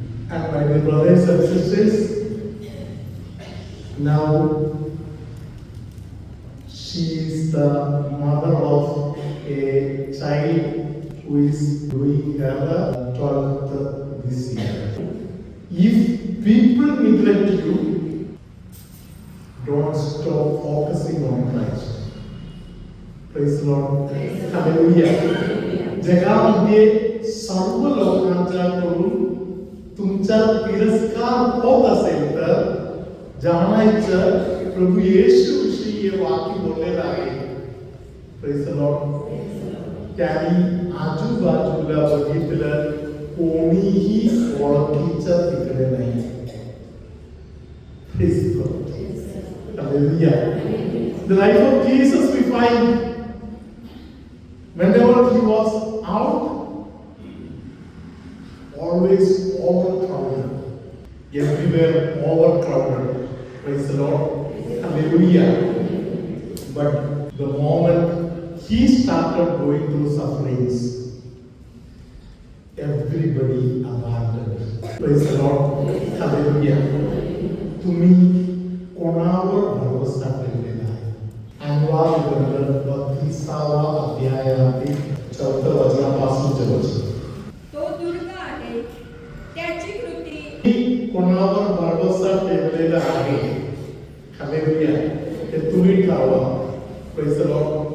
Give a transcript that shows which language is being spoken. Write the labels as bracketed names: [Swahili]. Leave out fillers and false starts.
[English] And my dear brothers and sisters, now she is the mother of a child who is doing her 12th this year. If people neglect you, don't stop focusing on Christ. Praise the Lord. Hallelujah. [Marathi] जगामध्ये सर्व लोकांच्याकडून तुमचा तिरस्कार होत असेल तर जाणायचं प्रभू येशू विषयी हे वाक्य बोललेलं आहे. [English] Praise the Lord. [Marathi] त्यांनी आजूबाजूला बघितलं, कोणीही ओळखीच्या तिकडे नाही. [English] Praise the Lord. Hallelujah. The life of Jesus we find whenever he was out, always overcrowded. Everywhere overcrowded. Praise the Lord. Hallelujah. But the moment he started going through sufferings, everybody abandoned. Praise the Lord. Hallelujah. [Marathi] तुम्ही कोणावर भरोसा ठेवलेला आहे? अनुवाद ग्रंथ 32वा अध्यायातील 4 वचनापासूनचे वचन. तो दुर्ग आहे, त्याची कृती कोणावर भरोसा ठेवलेला आहे? हालेलुया. हे तुम्ही ठरवा. [English] Praise the lord.